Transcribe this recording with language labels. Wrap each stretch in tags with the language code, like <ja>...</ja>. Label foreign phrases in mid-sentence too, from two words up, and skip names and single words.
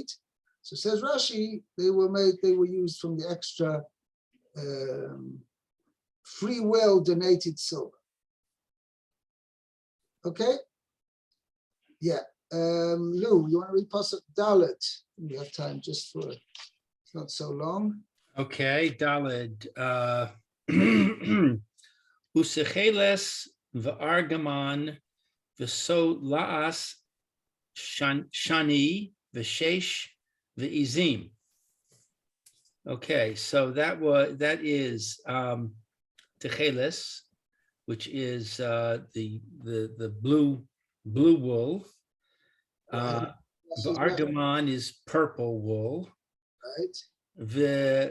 <en>So says Rashi, they were used from the extra free will donated silver. Okay? Yeah. Lou, you want to read</en> <he>פסוק דלת?</he> <en>We have time just for, it's not so long. Okay, Dalet.</en> <he>ותכלת וארגמן ותולעת שני ושש ועזים.</he> <en>Okay, so that is Techeles, which is the blue wool. Right. Argaman is purple wool. Right.</en>